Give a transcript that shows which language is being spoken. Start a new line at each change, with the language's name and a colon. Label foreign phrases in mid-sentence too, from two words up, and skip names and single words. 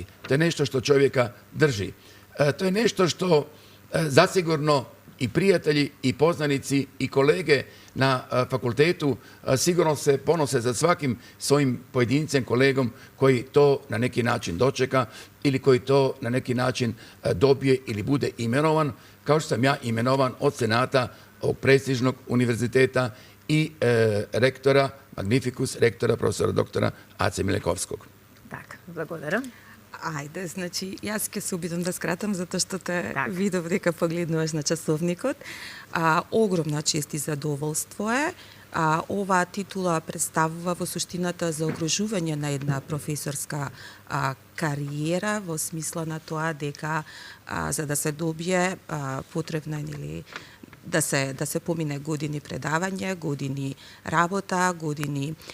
Croatian: To je nešto što čovjeka drži. To je nešto što zasigurno i prijatelji, i poznanici, i kolege na fakultetu sigurno se ponose za svakim svojim pojedincem, kolegom koji to na neki način dočeka ili koji to na neki način dobije ili bude imenovan, kao što sam ja imenovan od senata ovog prestižnog univerziteta i rektora, magnificus rektora, profesora doktora Ace Milekovskog.
Macedonian: Так, благодарам. Ајде, значи, јас ќе се обидам да скратам, затоа што те Так. видов дека погледнуваш на часовникот. Огромна чест и задоволство е. Оваа титула представува во суштината заогружување на една професорска кариера, во смисла на тоа дека за да се добие потребна или да се помине години предавање, години работа, години